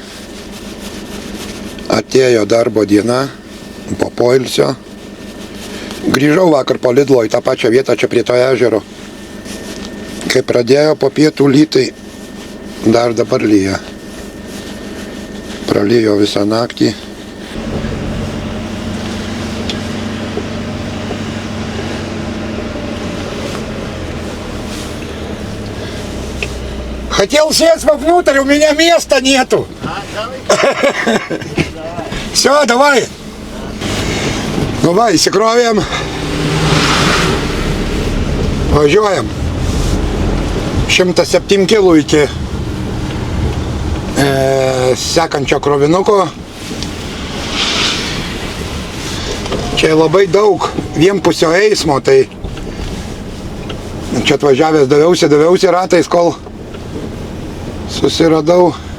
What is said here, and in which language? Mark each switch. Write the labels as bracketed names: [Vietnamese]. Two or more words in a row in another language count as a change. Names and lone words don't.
[Lithuanian] Atėjo darbo diena po poilsio. Grįžau vakar po Lidlo į tą pačią vietą čia prie to ežero. Kai pradėjo po pietų lytai, dar dabar lyja. Pralijo visą naktį. [Russian] Хотел сесть вовнутрь, у меня места нету. Все, давай. Давай, [Lithuanian] įsikrovėm. Važiuojam. 107 kilų iki sekančio krovinuko. Čia labai daug vienpusio eismo, tai čia atvažiavęs daviausi ratais, kol susiradau.